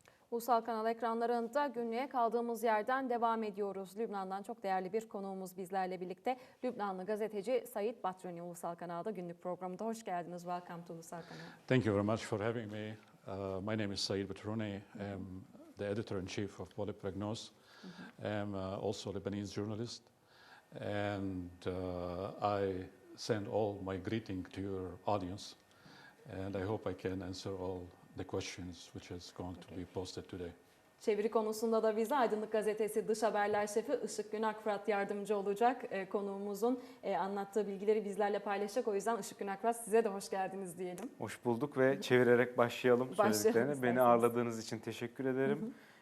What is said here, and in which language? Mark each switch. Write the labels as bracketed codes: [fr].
[tr] Ulusal Kanal ekranlarında günlüğe kaldığımız yerden devam ediyoruz. Lübnan'dan çok değerli bir konuğumuz bizlerle birlikte. Lübnanlı gazeteci Said Batrouni Ulusal Kanal'da günlük programda. Hoş geldiniz. [en] Welcome to Ulusal Kanal. Thank you very much for having me. My name is Said Batrouni. I'm the editor-in-chief of Polyprognos. I'm also a Lebanese journalist. And I send all my greeting to your audience. And I hope I can answer all the questions which is going to be posted today. [tr] Çeviri konusunda da bize Aydınlık Gazetesi Dış Haberler Şefi Işık Günakfırat yardımcı olacak. Konuğumuzun anlattığı bilgileri bizlerle paylaşacak. O yüzden Işık Günakfırat, size de hoş geldiniz diyelim. Hoş bulduk ve çevirerek başlayalım söylediklerine. Beni ağırladığınız için teşekkür ederim.